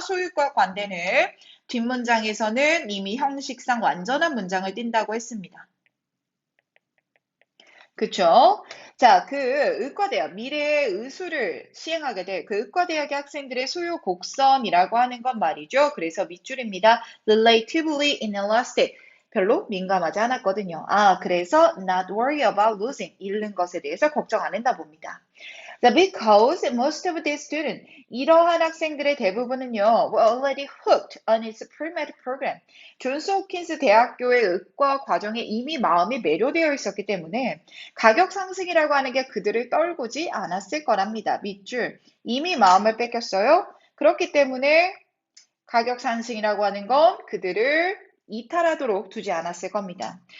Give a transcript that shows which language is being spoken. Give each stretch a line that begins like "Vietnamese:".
Korean: 소유격 관대는 뒷문장에서는 이미 형식상 완전한 문장을 띈다고 했습니다. 그쵸? 자, 그 의과대학, 미래의 의수를 시행하게 될 그 의과대학의 학생들의 소요 곡선이라고 하는 건 말이죠. 그래서 밑줄입니다.
English: Relatively inelastic.
Korean: 별로 민감하지 않았거든요. 아, 그래서
English: not worry about losing.
Korean: 잃는 것에 대해서 걱정 안 했나 봅니다.
English: Because most of these students,
Korean: 이러한 학생들의 대부분은요,
English: were already hooked on its pre-med program.
Korean: 존스 홉킨스 대학교의 의과 과정에 이미 마음이 매료되어 있었기 때문에 가격 상승이라고 하는 게 그들을 떨구지 않았을 거랍니다. 밑줄. 이미 마음을 뺏겼어요. 그렇기 때문에 가격 상승이라고 하는 건 그들을 이탈하도록 두지 않았을 겁니다.